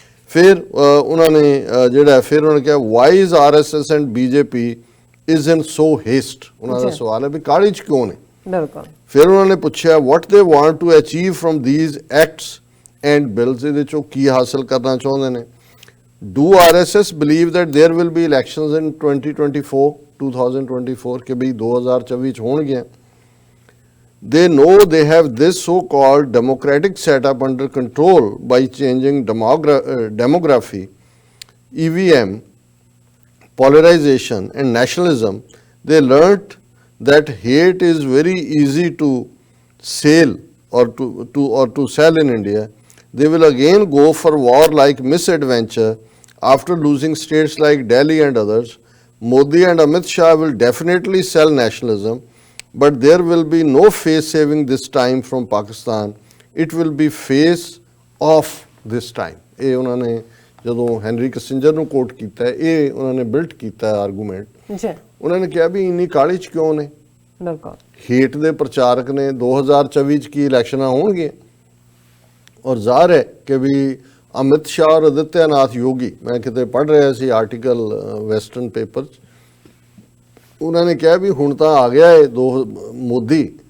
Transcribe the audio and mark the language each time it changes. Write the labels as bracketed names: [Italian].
[Punjabi] ਫਿਰ ਉਹਨਾਂ ਨੇ ਜਿਹੜਾ ਫਿਰ ਉਹਨਾਂ ਨੇ ਕਿਹਾ [English] Why is RSS and BJP is in so haste. [Punjabi] ਉਹਨਾਂ ਦਾ ਸਵਾਲ ਹੈ ਵੀ ਕਾਹਲੀ 'ਚ ਕਿਉਂ ਨੇ। ਬਿਲਕੁਲ। ਫਿਰ ਉਹਨਾਂ ਨੇ ਪੁੱਛਿਆ [English] what they want to achieve from these acts and bills, [Punjabi] ਇਹਦੇ 'ਚੋਂ ਕੀ ਹਾਸਲ ਕਰਨਾ ਚਾਹੁੰਦੇ ਨੇ। [English] Do RSS believe that there will be elections in 2024 [Punjabi] ਕਿ ਵੀ 2024 ਚ ਹੋਣਗੀਆਂ। [English] They know they have this so-called democratic setup under control by changing demography, EVM, polarization and nationalism. They learnt that hate is very easy to sell or to sell in India. They will again go for war like misadventure after losing states like Delhi and others. Modi and Amit Shah will definitely sell nationalism, but there will be no face saving this time from Pakistan. It will be face off this time. [Punjabi] ਇਹ ਉਹਨਾਂ ਨੇ ਜਦੋਂ Henry ਕਿਸਿੰਜਰ ਨੂੰ ਕੋਟ ਕੀਤਾ, ਇਹ ਉਹਨਾਂ ਨੇ built ਕੀਤਾ ਆਰਗੂਮੈਂਟ। ਉਹਨਾਂ ਨੇ ਕਿਹਾ ਵੀ ਇੰਨੀ ਕਾਹਲੀ 'ਚ ਕਿਉਂ ਨੇ। ਬਿਲਕੁਲ। ਹੇਟ ਦੇ ਪ੍ਰਚਾਰਕ ਨੇ 2024 'ਚ ਕੀ ਇਲੈਕਸ਼ਨਾਂ ਹੋਣਗੀਆਂ ਔਰ ਜ਼ਾਹਰ ਹੈ ਕਿ ਵੀ ਅਮਿਤ ਸ਼ਾਹ ਔਰ ਆਦਿੱਤਿਆਨਾਥ ਯੋਗੀ, ਮੈਂ ਕਿਤੇ ਪੜ੍ਹ ਰਿਹਾ ਸੀ ਆਰਟੀਕਲ ਵੈਸਟਰਨ ਪੇਪਰ 'ਚ, ਉਹਨਾਂ ਨੇ ਕਿਹਾ ਵੀ ਹੁਣ ਤਾਂ ਆ ਗਿਆ ਹੈ ਮੋਦੀ।